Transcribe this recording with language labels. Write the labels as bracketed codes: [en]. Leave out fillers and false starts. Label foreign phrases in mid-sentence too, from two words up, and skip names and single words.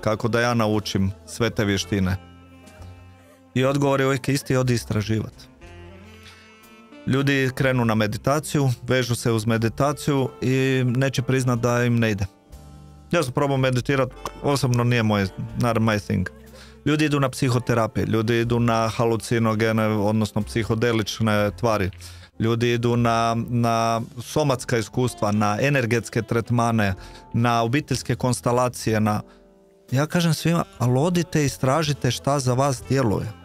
[hr] Kako da ja naučim sve te vještine? I odgovor je uvijek isti, odi istraživati. Ljudi krenu na meditaciju, vežu se uz meditaciju i neće priznat da im ne ide. Ja sam probao meditirati, osobno nije [en] not my thing. [hr] Ljudi idu na psihoterapije, ljudi idu na halucinogene, odnosno psihodelične tvari. Ljudi idu na somatska iskustva, na energetske tretmane, na obiteljske konstalacije. Ja kažem svima, ali odite i istražite šta za vas djeluje.